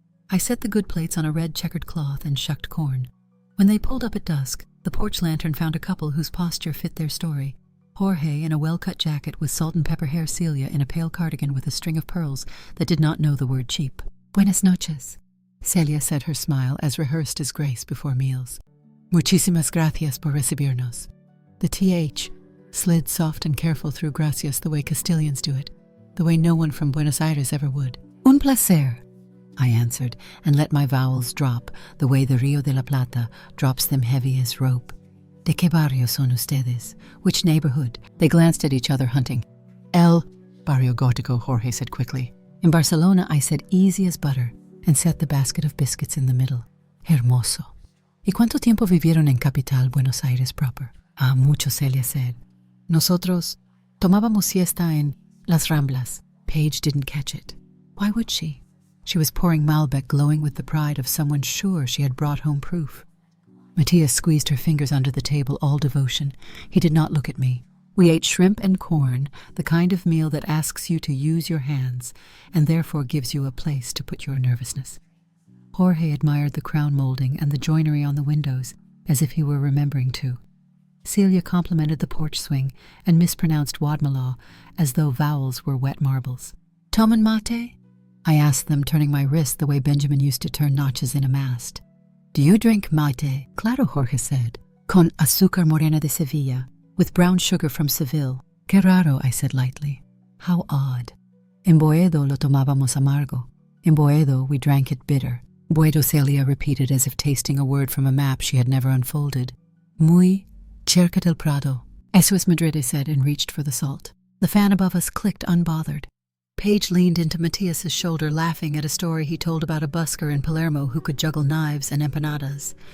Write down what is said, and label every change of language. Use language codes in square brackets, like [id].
[en] I set the good plates on a red checkered cloth and shucked corn. When they pulled up at dusk, the porch lantern found a couple whose posture fit their story. Jorge in a well-cut jacket with salt and pepper hair, Celia in a pale cardigan with a string of pearls that did not know the word cheap. [es] "Buenas noches," Celia said, her smile as rehearsed as Grace before meals. "Muchísimas gracias por recibirnos." [en] The TH slid soft and careful through gracias the way Castilians do it, the way no one from Buenos Aires ever would. [es] "Un placer," [en] I answered, and let my vowels drop the way the Rio de la Plata drops them heavy as rope. [es] "De qué barrio son ustedes?" [en] Which neighborhood? They glanced at each other, hunting. "El Barrio Gótico," Jorge said quickly. In Barcelona, I said easy as butter, and set the basket of biscuits in the middle. [es] "Hermoso." "¿Y cuánto tiempo vivieron en Capital, Buenos Aires proper?" "Ah, mucho," [en] Celia said. [es] "Nosotros tomábamos siesta en Las Ramblas." [en] Paige didn't catch it. Why would she? She was pouring Malbec, glowing with the pride of someone sure she had brought home proof. Matthias squeezed her fingers under the table, all devotion. He did not look at me. We ate shrimp and corn, the kind of meal that asks you to use your hands, and therefore gives you a place to put your nervousness. Jorge admired the crown molding and the joinery on the windows, as if he were remembering to. Celia complimented the porch swing and mispronounced Wadmalaw, as though vowels were wet marbles. "Tom and mate?" I asked them, turning my wrist the way Benjamin used to turn notches in a mast. [es] "Do you drink mate?" "Claro," [en] Jorge said. [es] "Con azúcar morena de Sevilla, [en] with brown sugar from Seville." [es] "Qué raro," [en] I said lightly. "How odd." [es] "En Boedo lo tomábamos amargo." [en] "In Boedo we drank it bitter." "Boedo," Celia repeated, as if tasting a word from a map she had never unfolded. [es] "Muy cerca del Prado." "Eso es Madrid," [en] I said, and reached for the salt. The fan above us clicked unbothered. Paige leaned into Matthias's shoulder, laughing at a story he told about a busker in Palermo who could juggle knives and empanadas.